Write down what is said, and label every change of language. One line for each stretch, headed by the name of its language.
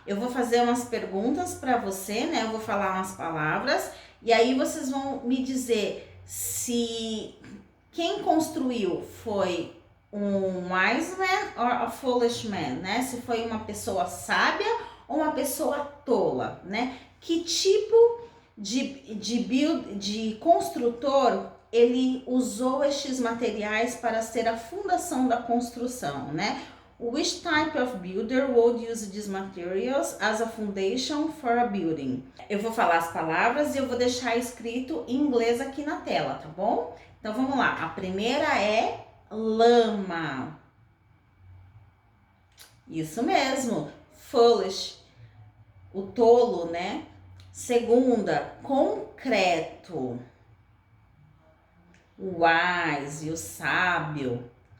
Portuguese: Eu vou fazer umas perguntas para você, né? Eu vou falar umas palavras e aí vocês vão me dizer se quem construiu foi um
English: wise man or a foolish man,
Portuguese: né? Se foi uma pessoa sábia ou uma pessoa tola, né? Que tipo de construtor ele usou estes materiais para ser a fundação da construção, né?
English: Which type of builder would use these materials as a foundation for a building?
Portuguese: Eu vou falar as palavras e eu vou deixar escrito em inglês aqui na tela, tá bom? Então vamos lá. A primeira é lama. Isso mesmo. Foolish. O tolo, né? Segunda, concreto. O wise, o sábio.